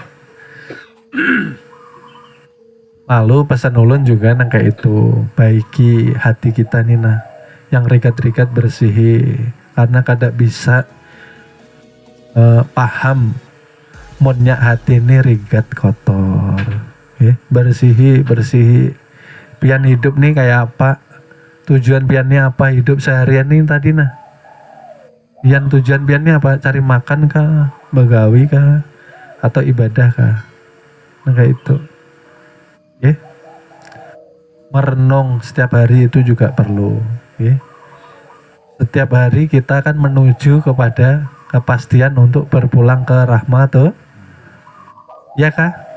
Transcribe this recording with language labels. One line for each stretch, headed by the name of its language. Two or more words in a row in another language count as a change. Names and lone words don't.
Banjar: Lalu pesan ulun juga nang kayak itu, baiki hati kita nih nah, yang rikat-rikat bersihi, karena kada bisa paham modnya hati ini rigat kotor. Bersihi pian hidup nih kayak apa, tujuan piannya apa, hidup seharian nih tadi nah, pian tujuan piannya apa, cari makan kah, begawi kah, atau ibadah kah? Nah kayak itu, merenung setiap hari itu juga perlu, setiap hari kita akan menuju kepada kepastian untuk berpulang ke rahmat tuh, ya kah?